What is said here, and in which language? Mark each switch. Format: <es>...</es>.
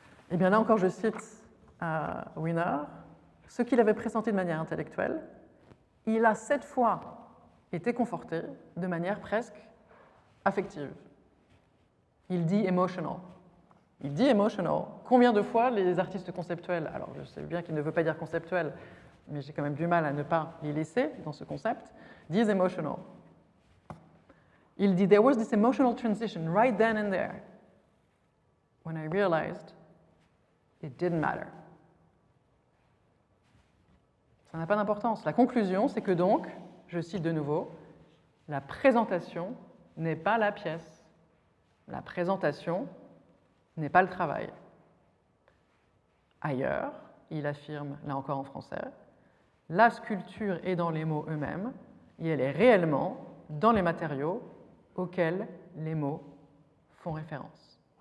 <fr>Eh bien là encore, je cite Wiener, ce qu'il avait pressenti de manière intellectuelle, il a cette fois été conforté de manière presque affective. Il dit emotional. Il dit emotional. Combien de fois les artistes conceptuels, alors je sais bien qu'il ne veut pas dire conceptuel, mais j'ai quand même du mal à ne pas les laisser dans ce concept, disent emotional. Il dit</fr> <en>there was this emotional transition right then and there when I realized it didn't matter.</en> <fr>Ça n'a pas d'importance. La conclusion, c'est que donc, je cite de nouveau, la présentation n'est pas la pièce. La présentation n'est pas le travail. Ailleurs, il affirme, là encore en français, la sculpture est dans les mots eux-mêmes et elle est réellement dans les matériaux auxquels les mots font référence.</fr>